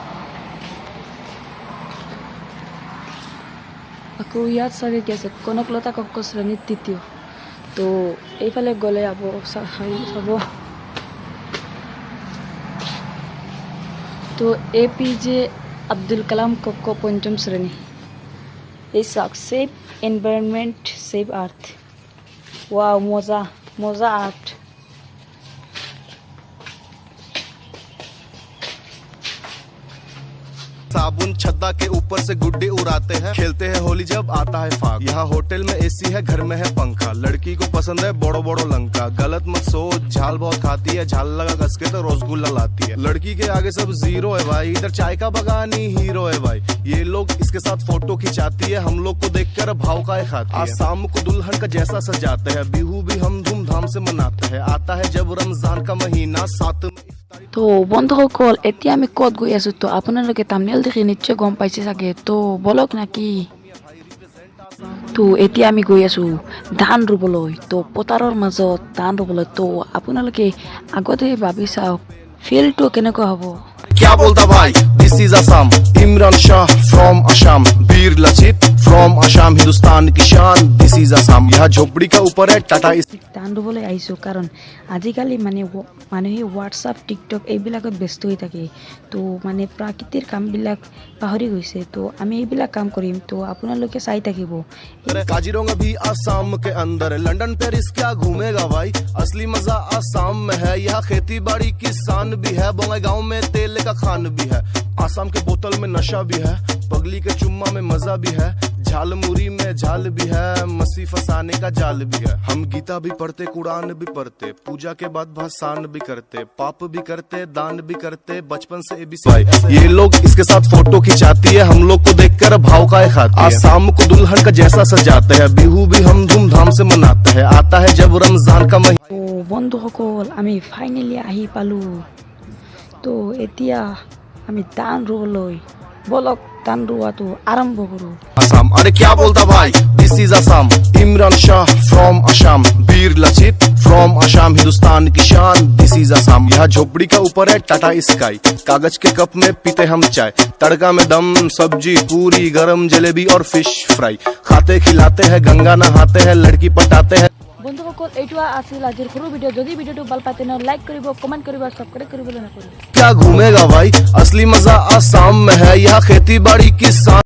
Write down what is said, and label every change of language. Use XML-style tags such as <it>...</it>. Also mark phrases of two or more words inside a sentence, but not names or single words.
<as>আকৌ ইয়াত চাগে কি আছে, কনকলতা কক্ষ শ্ৰেণী তৃতীয়। তো এইফালে গ'লে চাব তো APJ আব্দুল কালাম কক্ষ পঞ্চম শ্ৰেণী। এই চাওক</as> <en>save environment save earth.</en> <as>ওয়াও মজা মজা আর্ট।</as> <hi>साबुन छत्ता के ऊपर से गुड्डे उड़ाते हैं, खेलते हैं होली जब आता है फाग। यहाँ होटल में एसी है, घर में है पंखा, लड़की को पसंद है बड़ो बड़ो लंका। गलत मत सोच, झाल बहुत खाती है, झाल लगा कस के तो रसगुल्ला लाती है। लड़की के आगे सब जीरो है भाई, इधर चाय का बगानी हीरो है भाई। ये लोग इसके साथ फोटो खिंचाती है, हम लोग को देखकर भाव का खाती है। आसाम को दुल्हन का जैसा सजाते हैं, बिहू भी हम धूमधाम से मनाते हैं। आता है जब रमजान का महीना, साथ में</hi> <as>তো বন্ধুসকল এতিয়া আমি ক'ত গৈ আছোঁ তো আপোনালোকে থাম্বনেইল দেখি নিশ্চয় গম পাইছে চাগে। তো বলক নাকি। তো এতিয়া আমি গৈ আছোঁ ধান ৰুবলৈ। তো পথাৰৰ মাজত ধান ৰুবলৈ। তো আপোনালোকে আগতে ভাবি চাওক ফিল্ডটো কেনেকুৱা হ'ব।</as> <hi>क्या बोलता भाई,</hi> <en>this is Assam,</en> <hi>इमरान शाह फ्रॉम असम, वीर लचित फ्रॉम असम, हिंदुस्तान की शान।</hi> <en>this is Assam,</en> <hi>यहाँ झोपड़ी का ऊपर है टाटा</hi> <as>ধান ৰুবলৈ আহিছোঁ কাৰণ আজিকালি মানুহে হোৱাটছআপ টিকটক এইবিলাকত ব্যস্ত হৈ থাকে। তো মানে প্ৰাকৃতিৰ কামবিলাক পাহৰি গৈছে। তো আমি এইবিলাক কাম কৰিম, তো আপোনালোকে চাই থাকিব।</as> <hi>काजीरंगा भी आसाम के अंदर है, लंदन पेरिस क्या घूमेगा भाई, असली मजा आसाम में है। यहाँ खेती बाड़ी किसान भी है, बोंगाईगांव में तेल का खान भी है। आसाम के बोतल में नशा भी है, पगली के चुम्मा में मजा भी है, झालमुरी में झाल भी है, मसी फसाने का जाल भी है। हम गीता भी पढ़ते, कुरान भी पढ़ते, पूजा के बाद भाषण भी करते, पाप भी करते, दान भी करते, बचपन से ABC। ये लोग इसके साथ फोटो खिंचाती है, हम लोग को देखकर भाव का खाती है। आसाम को दुल्हन का जैसा सजाते हैं, बिहू भी हम धूमधाम से मनाते हैं। आता है जब रमजान का महीना।</hi> <as>তো বন্ধুসকল আমি ফাইনেলি আহি পালোঁ। তো এতিয়া আমি ধান ৰুবলৈ বলক ধান ৰুৱাটো আৰম্ভ কৰোঁ।</as> <hi>असम, अरे क्या बोलता भाई,</hi> <en>this is Assam,</en> <hi>इमरान शाह फ्रॉम असम, वीर लचित फ्रॉम असम हिंदुस्तान की शान,</hi> <en>this is Assam.</en> <hi>यहाँ झोपड़ी का ऊपर है टाटा स्काई, कागज के कप में पीते हम चाय, तड़का में दम सब्जी पूरी गरम जलेबी और</hi> <en>fish fry,</en> <hi>खाते खिलाते हैं गंगा नहाते हैं लड़की पटाते हैं।</hi> <as>বন্ধুসকল এইটো আছিল আজিৰ সৰু ভিডিঅ'। যদি ভিডিঅ'টো ভাল পায় তেনে লাইক কৰিব, কমেণ্ট কৰিব, সাবস্ক্ৰাইব কৰিবলৈ নকৰিব।</as> <hi>क्या घूमेगा भाई, असली मजा आसाम में है, यहाँ खेती बाड़ी किसान</hi>